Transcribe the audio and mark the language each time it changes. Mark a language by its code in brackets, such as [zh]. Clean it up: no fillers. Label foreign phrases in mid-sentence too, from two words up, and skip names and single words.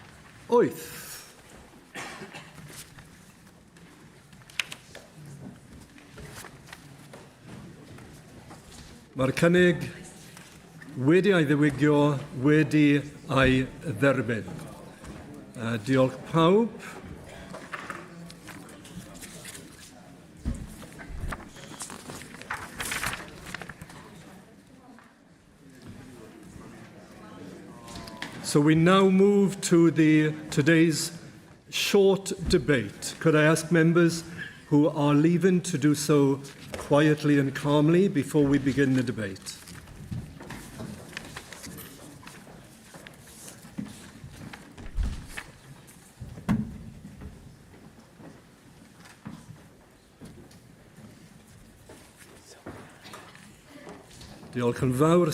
[cy] Mae'r cynnig wedi ei ddiwygio, wedi ei dderbyn. Diolch pawb. [en] So we now move to today's short debate. Could I ask members who are leaving to do so quietly and calmly before we begin the debate? [cy] Diolch yn fawr.